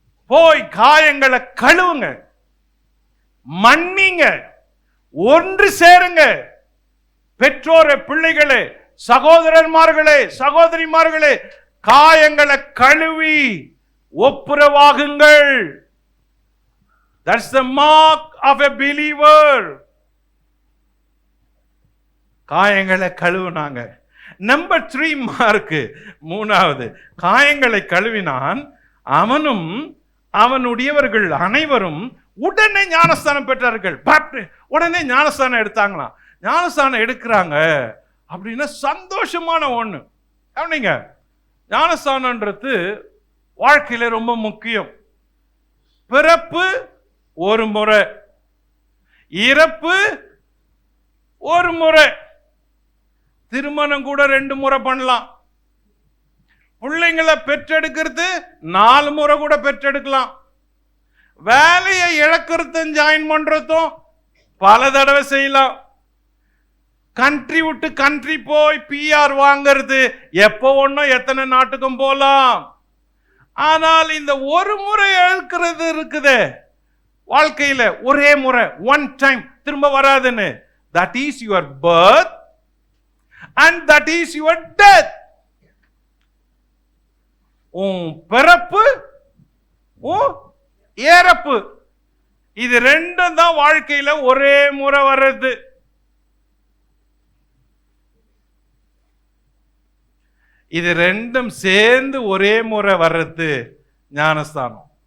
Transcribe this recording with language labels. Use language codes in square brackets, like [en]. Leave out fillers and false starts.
[ta] போய் காயங்களை கழுவுங்க, மன்னிங்க, ஒன்று சேருங்க. பெற்றோரே, பிள்ளைகளே, சகோதரன்மார்களே, சகோதரிமார்களே, காயங்களை கழுவி ஒப்புரவாகுங்கள். [en] That's the mark of a believer. [ta] காயங்களை கழுவுனாங்க. நம்பர் 3 மார்க்கு, 3வது, காயங்களை கழுவினான். அவனும் அவனுடையவர்கள் அனைவரும் உடனே ஞானஸ்தானம் பெற்றார்கள். உடனே ஞானஸ்தானம் எடுத்தாங்களாம். ஞானஸ்தானம் எடுக்கிறாங்க அப்படின்னா சந்தோஷமான ஒண்ணு. கவனிங்க, ஞானஸ்தானன்றது வாழ்க்கையில ரொம்ப முக்கியம். பிறப்பு ஒரு முறை, இறப்பு ஒரு முறை, திருமணம் கூட 2 முறை பண்ணலாம். பிள்ளைங்களை பெற்றெடுக்கிறது 4 முறை கூட பெற்றெடுக்கலாம். வேலையை இழக்கிறதும் ஜாயின் பண்றதும் பல தடவை செய்யலாம். கண்ட்ரி விட்டு கண்ட்ரி போய் PR வாங்கிறது எப்போ ஒன்னும் எத்தனை நாட்டுக்கும் போலாம். ஆனால் இந்த ஒரு முறை இழக்கிறது இருக்குது வாழ்க்கையில, ஒரே முறை, ஒன் டைம், திரும்ப வராதுன்னு. [en] That is your birth and that is your death. [ta] உன் பிறப்பு, உன் இறப்பு, இது ரெண்டும் தான் வாழ்க்கையில ஒரே முறை வர்றது. இது ரெண்டும் சேர்ந்து ஒரே முறை வர்றது ஞானஸ்தானம்.